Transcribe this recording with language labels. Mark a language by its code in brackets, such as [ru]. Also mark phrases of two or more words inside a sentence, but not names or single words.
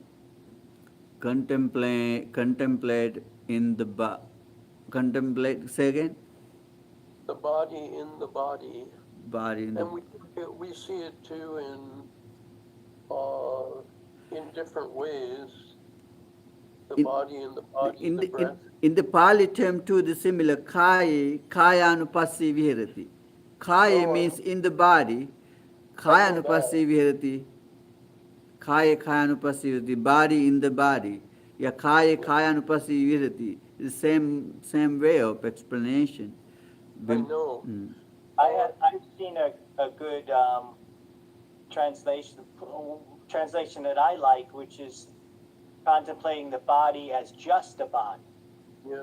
[en] Contemplate in the contemplate. Say again. The body in the body. Body in the. And we see it too in different ways. The body in the body, the breath. In the Pali term too, the similar [pi] kaya anupassi viharati. [en] Kaya means in the body. [pi] Kaya anupassi viharati. Kaya anupassi viharati. [en] Body in the body. Yeah, [pi] kaya anupassi viharati. [en] The same way of explanation. I know. I've seen a good translation that I like, which is contemplating the body as just a body. Yeah.